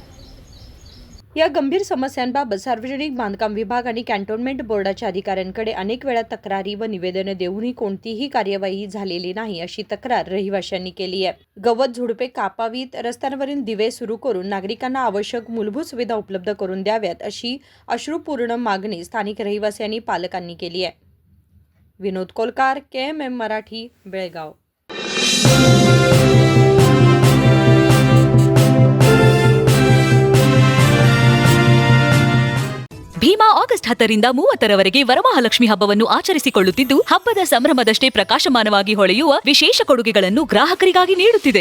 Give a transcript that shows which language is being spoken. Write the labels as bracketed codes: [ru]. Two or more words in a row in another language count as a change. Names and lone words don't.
[mr] या गंभीर समस्यांबाबत सार्वजनिक बांधकाम विभाग आणि कॅन्टोन्मेंट बोर्डाच्या अधिकाऱ्यांकडे अनेक वेळा तक्रारी व निवेदनं देऊनही कोणतीही कार्यवाही झालेली नाही, अशी तक्रार रहिवाशांनी केली आहे. गवत झुडपे कापावीत, रस्त्यांवरील दिवे सुरू करून नागरिकांना आवश्यक मूलभूत सुविधा उपलब्ध करून द्याव्यात, अशी अश्रुपूर्ण मागणी स्थानिक रहिवासी पालकांनी केली आहे. विनोद कोलकार, KMM मराठी, बेळगाव. [kn] ಭೀಮಾ ಆಗಸ್ಟ್ 10ರಿಂದ 30ರವರೆಗೆ ವರಮಹಾಲಕ್ಷ್ಮಿ ಹಬ್ಬವನ್ನು ಆಚರಿಸಿಕೊಳ್ಳುತ್ತಿದ್ದು, ಹಬ್ಬದ ಸಂಭ್ರಮದಷ್ಟೇ ಪ್ರಕಾಶಮಾನವಾಗಿ ಹೊಳೆಯುವ ವಿಶೇಷ ಕೊಡುಗೆಗಳನ್ನು ಗ್ರಾಹಕರಿಗಾಗಿ ನೀಡುತ್ತಿದೆ.